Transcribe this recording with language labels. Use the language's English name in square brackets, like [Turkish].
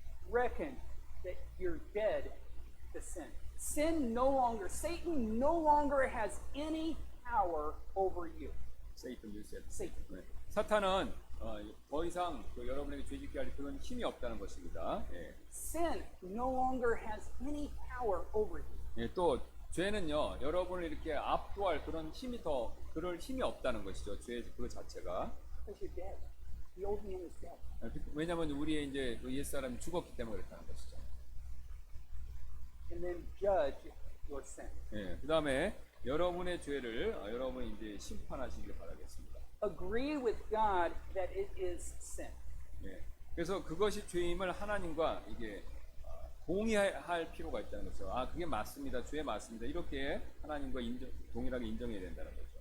[English] Reckon that you're dead to sin. Satan no longer has any power over you. Satan, you said. Satan. [Korean] 네. 사탄은 더 이상 여러분에게 죄짓게 할 그런 힘이 없다는 것입니다. 예. [English] Sin no longer has any power over you. [Korean] 예, 또 죄는요 여러분을 이렇게 압도할 그런 힘이 그럴 힘이 없다는 것이죠. 죄 그 자체가. [English] Because you're dead. The old man is dead. [Korean] 왜냐하면 우리의 이제 옛 사람이 죽었기 때문에 그렇다는 것이죠. [English] And then judge your sin. [Korean] 예, 그 다음에 여러분의 죄를 여러분이 이제 심판하시길 바라겠습니다. [English] Agree with God that it is sin. [Korean] 예, 그래서 그것이 죄임을 하나님과 이게 동의할 필요가 있다는 거죠. 아, 그게 맞습니다. 죄 맞습니다. 이렇게 하나님과 동일하게 인정해야 된다는 거죠.